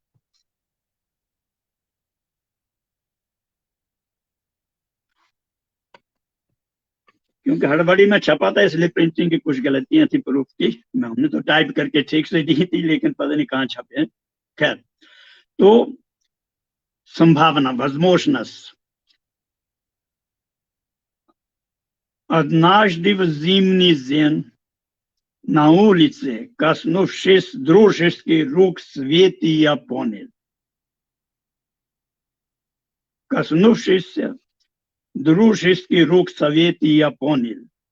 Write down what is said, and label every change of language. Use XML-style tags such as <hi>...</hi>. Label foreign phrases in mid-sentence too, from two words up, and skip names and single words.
<hi>क्योंकि हड़बड़ी में छपा था इसलिए प्रिंटिंग की कुछ गलतियां थी प्रूफ की, मैं हमने तो टाइप करके ठीक से दी थी लेकिन पता नहीं कहाँ छपे। खैर, तो संभावना возможность.</hi> <ru>Однажды в зимний день на улице, коснувшись дружеских рук Светы, я понял. Коснувшись дружеских рук Светы, я понял.</ru>